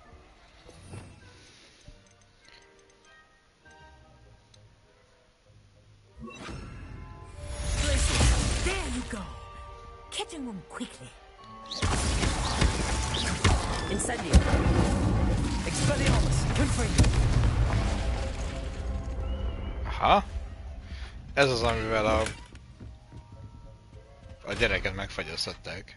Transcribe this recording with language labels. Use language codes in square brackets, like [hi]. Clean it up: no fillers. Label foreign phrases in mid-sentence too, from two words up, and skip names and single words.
[en] Glacius, there you go. Catching them quickly. Incendio. Expelliarmus. Confringo. Aha. [hu] Ez az, amivel a gyereket megfagyasztották.